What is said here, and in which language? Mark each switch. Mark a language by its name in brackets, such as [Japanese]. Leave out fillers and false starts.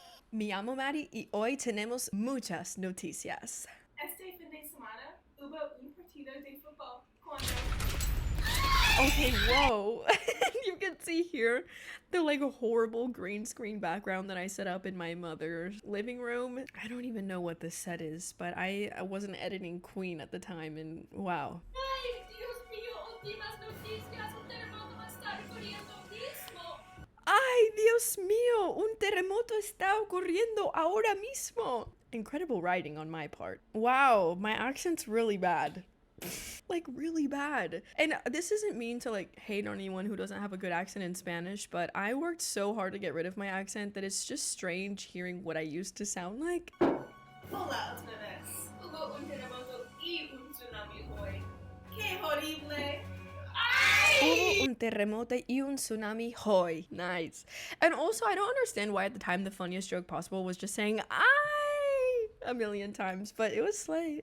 [Spanish] Me llamo Maddie y hoy tenemos muchas noticias. Este fin de semana hubo un partido de fútbol con... [English] Okay, whoa. You can see here the like horrible green screen background that I set up in my mother's living room. I don't even know what this set is, but I wasn't editing Queen at the time, and wow. [Spanish] Ay, Dios mío, últimas noticias, un terremoto está ocurriendo mismo. Ay, Dios mío, un terremoto está ocurriendo ahora mismo. [English] Incredible writing on my part. Wow, my accent's really bad. Like really bad. And this isn't mean to like hate on anyone who doesn't have a good accent in Spanish, but I worked so hard to get rid of my accent that it's just strange hearing what I used to sound like. [Spanish] Hola otra vez. Hubo un terremoto y un tsunami hoy. ¡Qué horrible! Hubo un terremoto y un tsunami hoy. [English] Nice. And also, I don't understand why at the time the funniest joke possible was just saying "I" a million times, but it was slay.